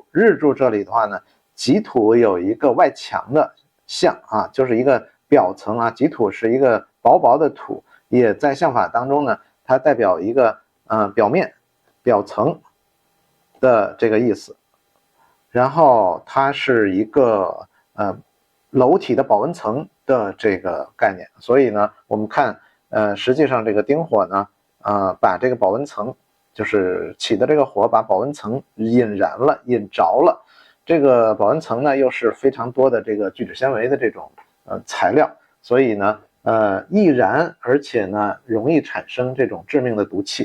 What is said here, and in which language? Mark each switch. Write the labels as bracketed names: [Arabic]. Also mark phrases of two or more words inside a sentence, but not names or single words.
[Chinese] 日柱這裡的話呢，己土有一個外牆的相就是一個表層己土是一個薄薄的土，也在相法當中呢，它代表一個表面表層的這個意思。然後它是一個楼体的保溫層的這個概念，所以呢，我們看實際上這個丁火呢，把這個保溫層就是起的這個火把保溫層引燃了，引着了。這個保溫層呢又是非常多的这個聚酯纖維的這種材料，所以呢易燃，而且呢容易產生這種致命的毒氣。